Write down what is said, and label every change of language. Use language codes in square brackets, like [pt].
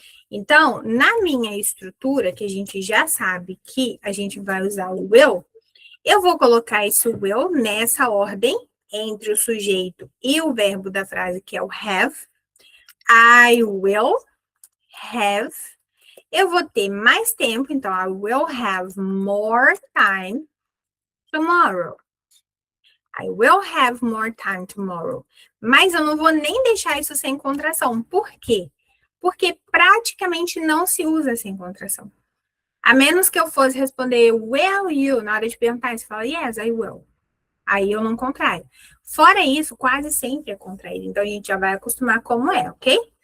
[pt] Então, na minha estrutura, que a gente já sabe que a gente vai usar o will, eu vou colocar esse will nessa ordem, entre o sujeito e o verbo da frase, que é o have. [en] I will have. [pt] Eu vou ter mais tempo, então [en] I will have more time tomorrow. I will have more time tomorrow. [pt] Mas eu não vou nem deixar isso sem contração. Por quê? Porque praticamente não se usa sem contração. A menos que eu fosse responder will you na hora de perguntar, você fala [en] yes, I will. [pt] Aí eu não contraio. Fora isso, quase sempre é contraído. Então a gente já vai acostumar como é, ok?